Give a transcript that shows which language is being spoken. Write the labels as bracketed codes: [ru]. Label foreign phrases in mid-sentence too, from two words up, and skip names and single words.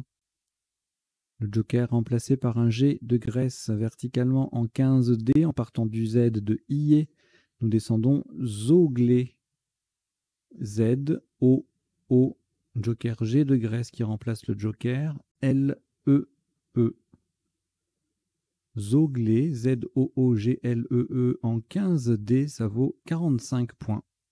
[fr] Le joker remplacé par un G de Grèce verticalement en 15 D en partant du Z de IE. Nous descendons Zoglé. Z-O-O. Joker G de Grèce qui remplace le joker L-E-E. Zoglé, Z-O-O-G-L-E-E en 15 D, ça vaut 45 points.